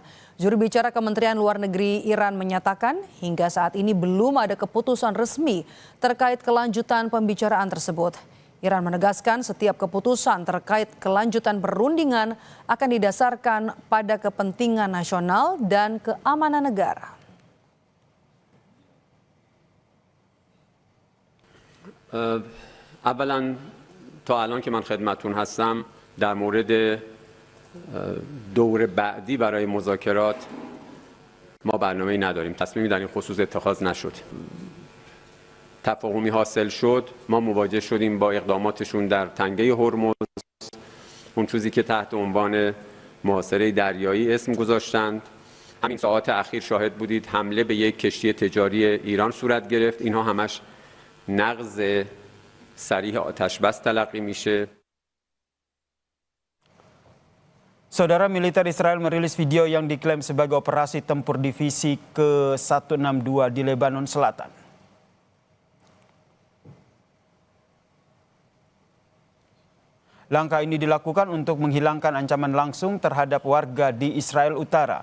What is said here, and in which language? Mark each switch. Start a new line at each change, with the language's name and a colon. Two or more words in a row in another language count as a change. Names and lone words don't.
Indonesian: Juru bicara Kementerian Luar Negeri Iran menyatakan hingga saat ini belum ada keputusan resmi terkait kelanjutan pembicaraan tersebut. Iran menegaskan setiap keputusan terkait kelanjutan perundingan akan didasarkan pada kepentingan nasional dan keamanan negara.
Persian: اولا تا الان که من خدمتتون هستم در مورد دور بعدی برای مذاکرات ما برنامه‌ای نداریم. تصمیمی در این خصوص اتخاذ نشد. تفاهمی حاصل شد، ما مواجه شدیم با اقداماتشون در تنگه هرمز، اون چیزی که تحت عنوان محاصره دریایی اسم گذاشتند. همین ساعات اخیر شاهد بودید حمله به یک کشتی تجاری ایران صورت گرفت. اینها همش نقض صریح آتشبس تلقی میشه.
Indonesian: Saudara, militer Israel merilis video yang diklaim sebagai operasi tempur divisi ke-162 di Lebanon Selatan. Langkah ini dilakukan untuk menghilangkan ancaman langsung terhadap warga di Israel Utara.